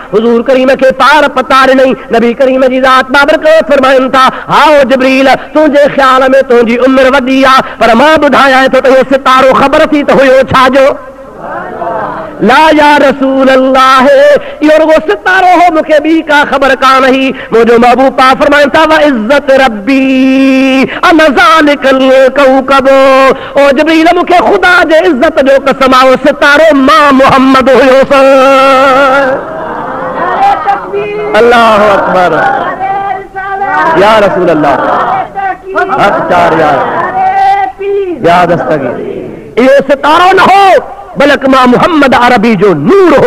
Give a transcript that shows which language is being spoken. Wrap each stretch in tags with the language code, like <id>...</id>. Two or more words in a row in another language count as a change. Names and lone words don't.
<sd>हुजूर करीम खे पार पता ॾिनई। नबी करीम जी ज़ात बाबरकत फरमाइनि था, हाओ जिब्रील, तुंहिंजे ख़्याल में तुंहिंजी उम्र वॾी आ, पर मां ॿुधायां थो त इहो सितारो ख़बर थी त हुयो छाजो?</sd> <ar>لا يا رسول الله,</ar> <sd>इहो रुगो सितारो हो, मूंखे ॿी का ख़बर कान हुई। मुंहिंजो महबूब पाक फरमाइनि था,</sd> <ar>وعزة ربي إن ذلك الكوكب,</ar> <sd>ओ जिब्रील मूंखे ख़ुदा जे इज़्ज़त जो कसम आहे, सितारो मां मुहम्मद हुयो।</sd> <ar>الله أكبر، يا رسول الله,</ar> <sd>या दस्तगीर, इहो सितारो न हो बल्कि मां मुहम्मद अरबी जो नूर हो।</sd>